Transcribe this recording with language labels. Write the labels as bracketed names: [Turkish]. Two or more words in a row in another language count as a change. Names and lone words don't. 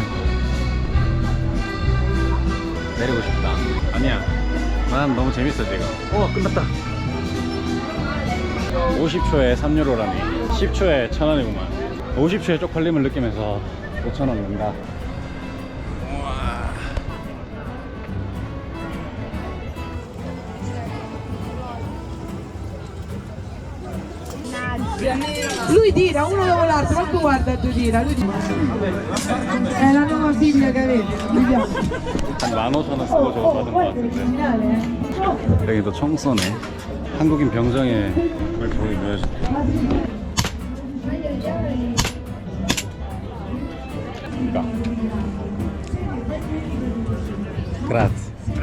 [Korean] 내리고 싶다. 아니야, 난 너무 재밌어 지금. 끝났다. 50초에 3유로라니 10초에 1,000원이구만 50초에 쪽팔림을 느끼면서 5,000원 낸다. [Italian] Lui tira, uno dopo l'altro, ma tu guarda tu tira, lui tira. È la nuova figlia che avete, mi piace. [Korean] 한 15,000원 쓰고 저거 받은 것 같은데. 여기도 청소네. 한국인 병정에 그걸 보여줘야지. 이거. 그라츠.